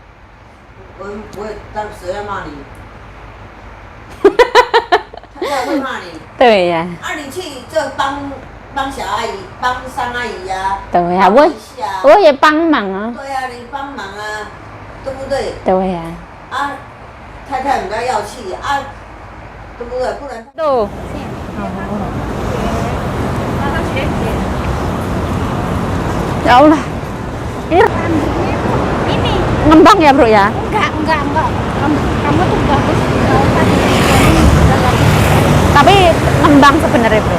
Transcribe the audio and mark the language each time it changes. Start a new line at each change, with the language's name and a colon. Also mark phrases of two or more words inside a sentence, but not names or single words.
Chinese: 我不会，但谁要骂你？他会骂你。对呀。你去就帮小阿姨，帮三阿姨呀。对呀，我也帮忙啊。对呀，你帮忙啊，对不对？对呀。太太人家要去对不对？不然。
Indonesian: Tuh. Ya Allah. Ini ngembang ya, Bro ya? Enggak. Kamu tuh bagus. Tapi ngembang sebenarnya, Bro.